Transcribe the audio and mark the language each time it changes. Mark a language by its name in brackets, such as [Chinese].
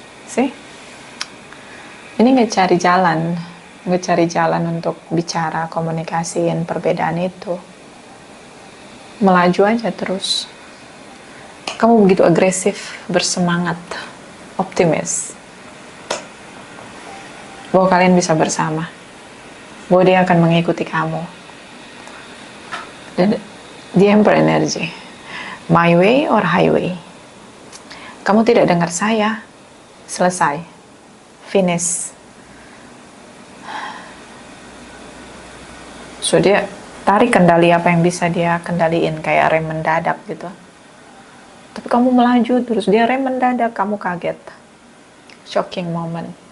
[Indonesian] See, ini nggak cari jalan untuk bicara, komunikasiin perbedaan itu. Melaju aja terus. Kamu begitu agresif, bersemangat, optimis bahwa kalian bisa bersama, bahwa dia akan mengikuti kamu. [English] Dan the Emperor energy, my way or highway. [Indonesian] Kamu tidak dengar saya, selesai, finish. So dia tarik kendali apa yang bisa dia kendaliin, kayak rem mendadak gitu. Tapi kamu melaju terus, dia rem mendadak, kamu kaget. [English] Shocking moment.